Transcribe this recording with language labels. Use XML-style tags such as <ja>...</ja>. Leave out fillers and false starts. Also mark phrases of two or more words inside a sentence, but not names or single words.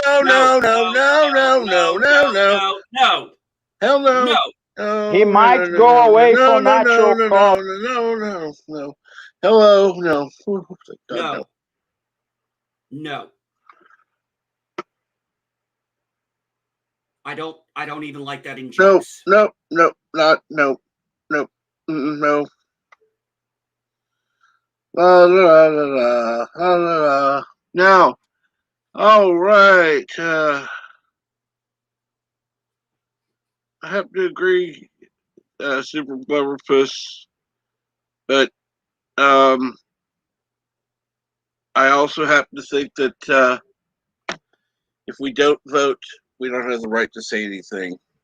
<en>Hell no. No. He might go away for natural cause. No. Hello, no. God, no. I don't even like that in jokes. No. No. La la la la la. Now, all right. I have to agree, Super Blubberpuss, but I also happen to think that if we don't vote, we don't have the right to say anything.</en>